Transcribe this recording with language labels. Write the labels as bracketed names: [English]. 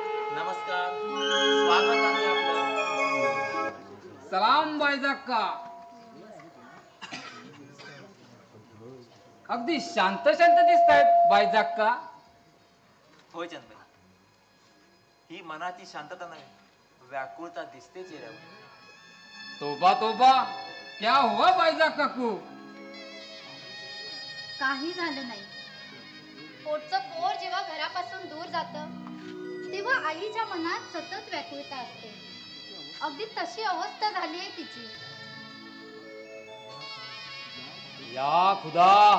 [Marathi] नमस्कार, स्वागत आहे आपलं. सलाम बायजाक्का. अगदी शांत शांत दिसत आहेत बायजाक्का. होय चंदबाई, ही मनाची शांतता नाही, व्याकुळता दिसते चेहऱ्यावर. [Hindi] तोबा तोबा, क्या हुआ बायजाक्का को? [Marathi] काही झालं नाही. पोटचं पोर जेव्हा घरापासून दूर जातं तेव्हा आईच्या मनात सतत व्याकुळता असते. अगदी तशी अवस्था झाली आहे तिची. [Hindi] या खुदा.